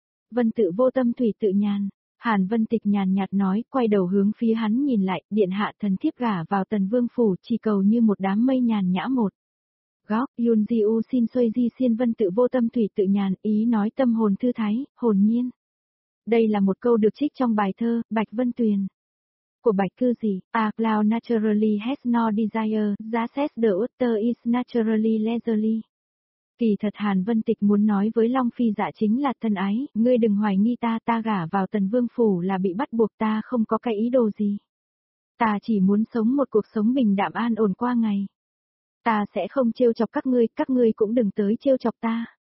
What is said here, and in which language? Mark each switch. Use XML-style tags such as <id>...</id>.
<vi>Vân tự vô tâm thủy tự nhàn, Hàn Vân Tịch nhàn nhạt nói, quay đầu hướng phía hắn nhìn lại, điện hạ thần thiếp gả vào Tần Vương phủ chỉ cầu như một đám mây nhàn nhã một. Góc, Yun Di U xin xuê di xin vân tự vô tâm thủy tự nhàn, ý nói tâm hồn thư thái, hồn nhiên. Đây là một câu được trích trong bài thơ, Bạch Vân Tuyền. Của Bạch Cư gì,</vi> <en>A cloud naturally has no desire, just the water is naturally leisurely.</en> <vi>Kỳ thật Hàn Vân Tịch muốn nói với Long Phi Dạ chính là thân ái, ngươi đừng hoài nghi ta gả vào Tần Vương phủ là bị bắt buộc, ta không có cái ý đồ gì. Ta chỉ muốn sống một cuộc sống bình đạm an ổn qua ngày. Ta sẽ không trêu chọc các ngươi cũng đừng tới trêu chọc ta.</vi>